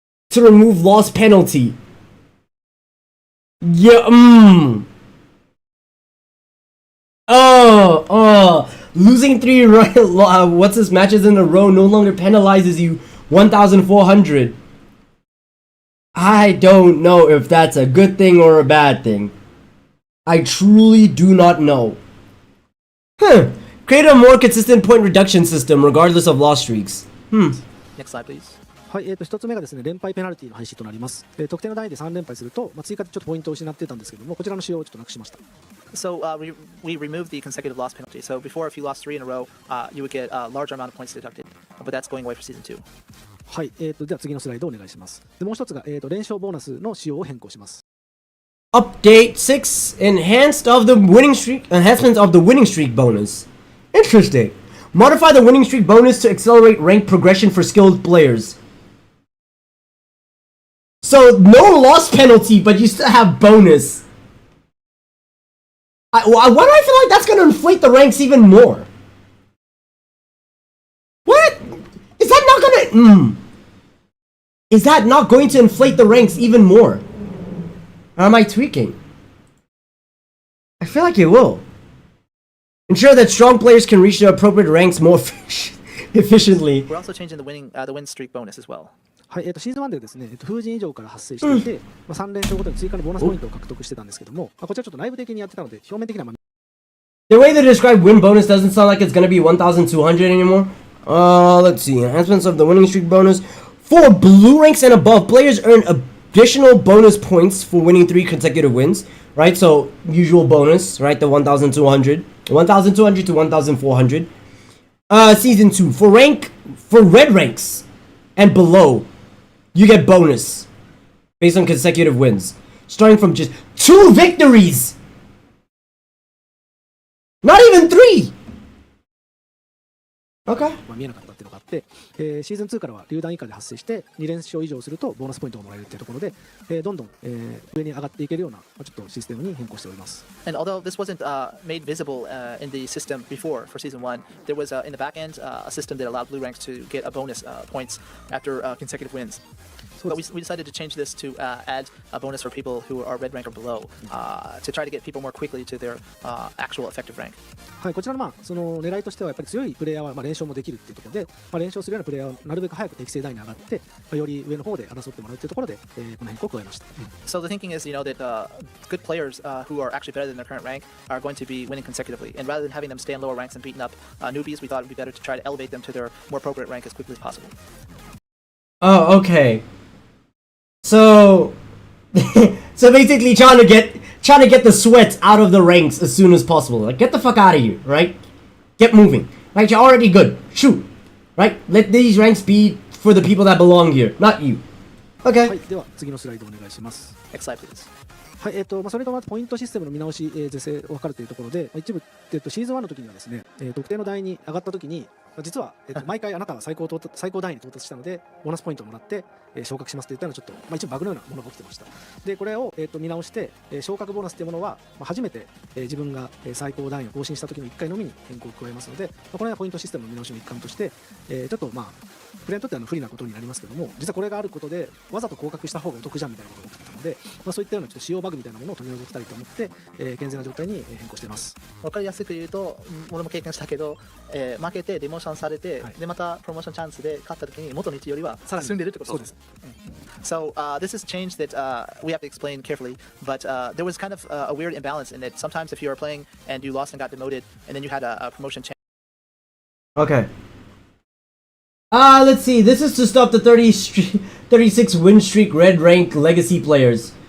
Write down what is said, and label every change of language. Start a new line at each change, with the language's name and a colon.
English: To remove loss penalty. Yeah, losing 3 matches in a row no longer penalizes you 1,400. I don't know if that's a good thing or a bad thing. I truly do not know. Create a more consistent point reduction system regardless of loss streaks. Next slide, please.
Japanese: はい、1つ目がですね、連敗ペナルティの廃止となります。得点の単位で3連敗すると、追加でちょっとポイントを失っていたんですけども、こちらの仕様をちょっとなくしました。
English: So we removed the consecutive loss penalty. So before, if you lost 3 in a row, you would get a larger amount of points deducted. But that's going away for Season 2.
Japanese: はい、では次のスライドをお願いします。でもう一つが、連勝ボーナスの仕様を変更します。
English: Update 6 enhancement of the winning streak bonus. Interesting. Modify the winning streak bonus to accelerate rank progression for skilled players. So, no loss penalty, but you still have bonus. Why do I feel like that's going to inflate the ranks even more? What? Is that not going to... Is that not going to inflate the ranks even more? Or am I tweaking? I feel like it will. Ensure that strong players can reach their appropriate ranks more efficiently. We're also changing the win streak bonus as well.
Japanese: はい、シーズン1でですね、風神以上から発生していて、3連勝ごとに追加のボーナスポイントを獲得してたんですけども、こちらちょっと内部的にやってたので、表面的には
English: The way they describe win bonus doesn't sound like it's gonna be 1,200 anymore. Let's see. Enhancements of the winning streak bonus. For blue ranks and above, players earn additional bonus points for winning 3 consecutive wins. Right? So, usual bonus, right? The 1,200. 1,200 to 1,400. Season 2. For red ranks and below, you get bonus based on consecutive wins. Starting from just 2 victories! Not even 3! Okay.
Japanese: 見えなかったっていうのがあって、シーズン2からは榴弾以下で発生して2連勝以上するとボーナスポイントをもらえるっていうところで、どんどん、上に上がっていけるようなちょっとシステムに変更しております。
English: And although this wasn't made visible in the system before for season 1, there was in the back end a system that allowed blue ranks to get a bonus points after consecutive wins. But we decided to change this to add a bonus for people who are red rank or below to try to get people more quickly to their actual effective rank.
Japanese: はい、こちらのその狙いとしてはやっぱり強いプレイヤーは連勝もできるっていうところで、連勝するようなプレイヤーをなるべく早く適正台に上がって、より上の方で争ってもらうっていうところで、この変更を加えました。
English: So the thinking is, that good players who are actually better than their current rank are going to be winning consecutively, and rather than having them stay in lower ranks and beating up newbies, we thought it would be better to try to elevate them to their more appropriate rank as quickly as possible. Oh, okay. So, so basically trying to get the sweat out of the ranks as soon as possible. Like, get the fuck out of here, right? Get moving. Right, you're already good. Shoot. Right? Let these ranks be for the people that belong here, not you. Okay.
Japanese: はい、では次のスライドお願いします。
English: Next slide, please.
Japanese: はい、それとまずポイントシステムの見直し、是正を図るというところで、一部、シーズン1の時にはですね、特定の台に上がった時に、実は、毎回あなたは最高台に到達したので、ボーナスポイントをもらって、昇格しますといったようなちょっと、一部バグのようなものが起きてました。で、これを、見直して、昇格ボーナスというものは、初めて、自分が、最高段位を更新した時の1回のみに変更を加えますので、この辺はポイントシステムの見直しの一環として、ちょっとプレイヤーにとっては不利なことになりますけども、実はこれがあることでわざと降格した方がお得じゃんみたいなことが起きてたので、そういったようなちょっと使用バグみたいなものを取り除きたいと思って、健全な状態に変更しています。わかりやすく言うと、俺も経験したけど、負けてデモーションされて、でまたプロモーションチャンスで勝った時に元の位置よりは進んでるってことです。
English: So this is a change that we have to explain carefully, but there was kind of a weird imbalance in that sometimes if you are playing and you lost and got demoted, and then you had a promotion chance. Okay. Let's see. This is to stop the 36 win streak red rank legacy players.